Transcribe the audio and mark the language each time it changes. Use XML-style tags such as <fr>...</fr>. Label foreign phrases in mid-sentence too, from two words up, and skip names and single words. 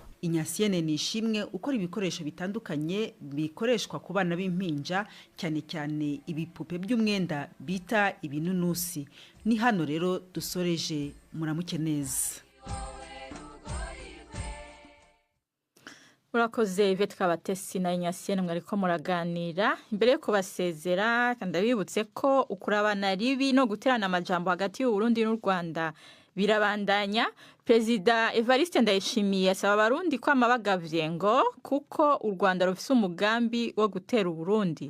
<rw>Cyane nishimwe ukora ibikoresho bitandukanye bikoreshwa ku bana b'impinja, cyane cyane ibipupe by'umwenda bita ibinunusi. Ni hano rero dusoreje, muramuke neza.</rw> <rn>urakoze Yvette Kabatesi na Inyasiyene mwariko muraganira. Imbere yo kubasezera ndabibutse ko ukurabana ribi no guterana amajambo hagati y'u Burundi n'u Rwanda birabandanya. Perezida Evariste Ndayishimiye asaba abarundi kwama bagavye ngo kuko u Rwanda rufise umugambi wo gutera Uburundi.</rn>